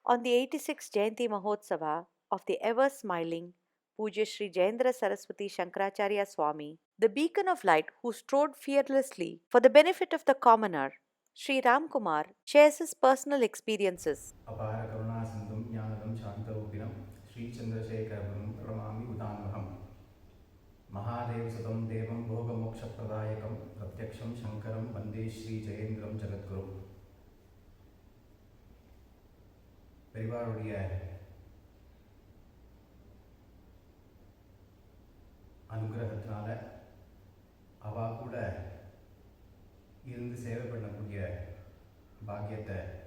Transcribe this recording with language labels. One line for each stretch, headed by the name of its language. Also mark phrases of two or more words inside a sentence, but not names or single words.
English: On the 86th Jayanti Mahotsava of the ever-smiling Pujya Sri Jayendra Saraswati Shankaracharya Swami, the beacon of light who strode fearlessly for the benefit of the commoner, Sri Ram Kumar shares his personal experiences.
Sanskrit: अपार करुणा सिंधुं ज्ञानदं शान्तरूपिणं श्रीचन्द्रशेखरगुरुं प्रणमामि उदान्वहम् महादेवसुतं देवं भोगमोक्षप्रदायकं प्रत्यक्षं शङ्करं वन्दे श्रीजयेन्द्रं जगद्गुरुं
Tamil: பெரிவாருடைய அனுகிரகத்தினால அவா கூட இருந்து சேவை பண்ணக்கூடிய பாக்கியத்தை